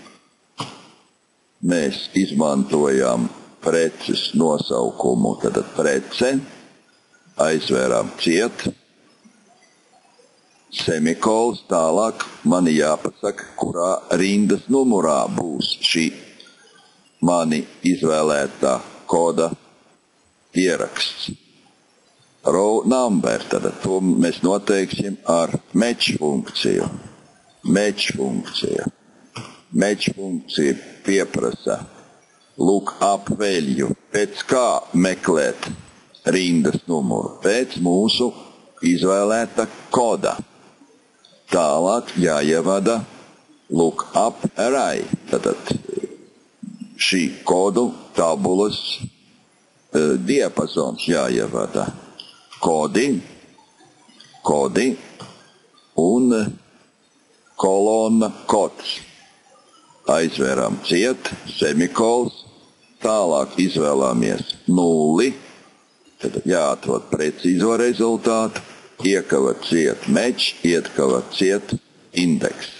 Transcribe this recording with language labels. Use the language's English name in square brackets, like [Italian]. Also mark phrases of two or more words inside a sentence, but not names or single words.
[Latvian] Mēs izmantojām preces nosaukumu, tātad prece, aizvērām ciet, semikols, tālāk man jāpasaka, kurā rindas numurā būs šī mani izvēlētā koda ieraksts. [English] Row number, [Latvian] tad to mēs noteiksim ar match funkciju. Match funkcija pieprasa [English] look up value. [Latvian] Pēc kā meklēt rindas numuru? Pēc mūsu izvēlēta koda. Tālāk jāievada [English] look up array. [Latvian] Tātad šī kodu tabulas diapazons jāievada. Kodi un kolona kods. Aizvēram ciet, semikols, tālāk izvēlamies nulli, tad jāatrod precīzo rezultātu, iekava ciet mečs, ietkava ciet indeks.